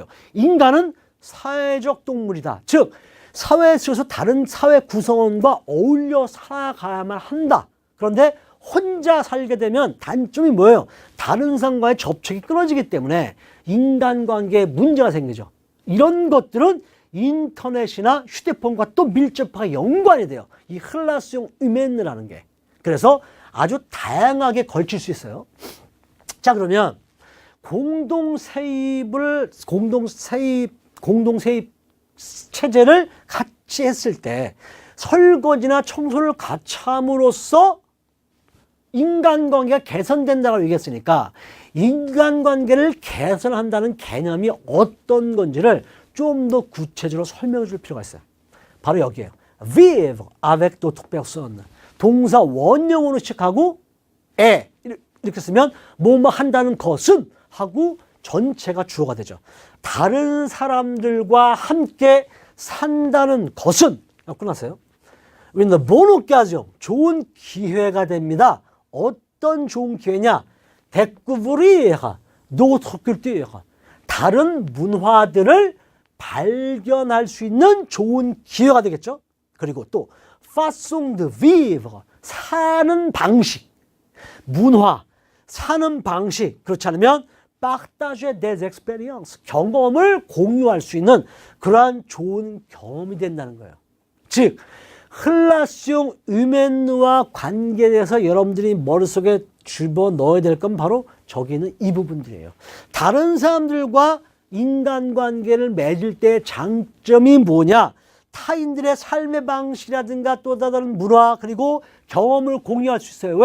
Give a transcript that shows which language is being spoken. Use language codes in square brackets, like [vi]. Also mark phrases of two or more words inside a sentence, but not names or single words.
[ko] 인간은 사회적 동물이다. 즉 사회 속에서 다른 사회 구성원과 어울려 살아가야만 한다. 그런데 혼자 살게 되면 단점이 뭐예요? 다른 사람과의 접촉이 끊어지기 때문에 인간관계에 문제가 생기죠. 이런 것들은 인터넷이나 휴대폰과 또 밀접하게 연관이 돼요. 이 [fr] relation humaine [ko] 라는 게. 그래서 아주 다양하게 걸칠 수 있어요. 자, 그러면 공동세입 체제를 같이 했을 때 설거지나 청소를 같이 함으로써 인간관계가 개선된다고 얘기했으니까 인간관계를 개선한다는 개념이 어떤 건지를 좀 더 구체적으로 설명해 줄 필요가 있어요. 바로 여기에요. [fr] vivre avec d'autres personnes. [ko] 동사 원형으로 시작하고 이렇게 쓰면 뭐뭐 한다는 것은 하고 전체가 주어가 되죠. 다른 사람들과 함께 산다는 것은 끝났어요. With the bon occasion, 좋은 기회가 됩니다. 어떤 좋은 기회냐? [fr] découvrir d'autres cultures, [ko] 다른 문화들을 발견할 수 있는 좋은 기회가 되겠죠. 그리고 또 [fr] façon de vivre, [ko] 사는 방식, 문화, 사는 방식, 그렇지 않으면 [fr] partager des expériences, [ko] 경험을 공유할 수 있는 그러한 좋은 경험이 된다는 거예요. 즉 [fr] relation humaine [ko] 와 관계에 대해서 여러분들이 머릿속에 집어넣어야 될 건 바로 저기 있는 이 부분들이에요. 다른 사람들과 인간관계를 맺을 때의 장점이 뭐냐? 타인들의 삶의 방식이라든가 또 다른 문화 그리고 경험을 공유할 수 있어요.